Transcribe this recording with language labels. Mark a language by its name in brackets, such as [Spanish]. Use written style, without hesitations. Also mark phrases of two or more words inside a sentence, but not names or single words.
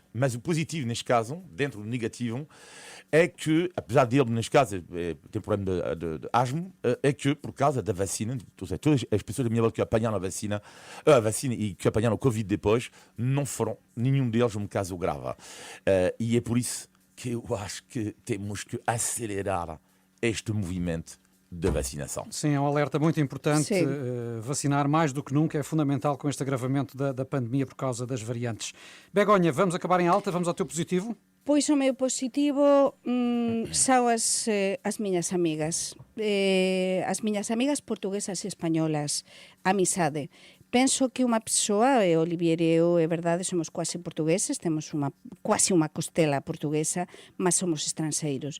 [Portuguese] Mas o positivo, neste caso, dentro do negativo, é que, apesar dele, neste caso, tem problema de asma, é que, por causa da vacina, todas as pessoas da minha volta que apanharam a vacina e que apanharam o Covid depois, não foram, nenhum deles, um caso grave. E é por isso que eu acho que temos que acelerar este movimento da vacinação. Sim, é um alerta muito importante. Sim. Vacinar mais do que nunca é fundamental com este agravamento da pandemia por causa das variantes. Begonha, vamos acabar em alta, vamos ao teu positivo. [Galician] Pois o meu positivo son as miñas amigas. As miñas amigas portuguesas e españolas, amizade. Penso que unha persoa, Olivier e eu, é verdade, somos quase portugueses, temos quase unha costela portuguesa, mas somos estranxeiros.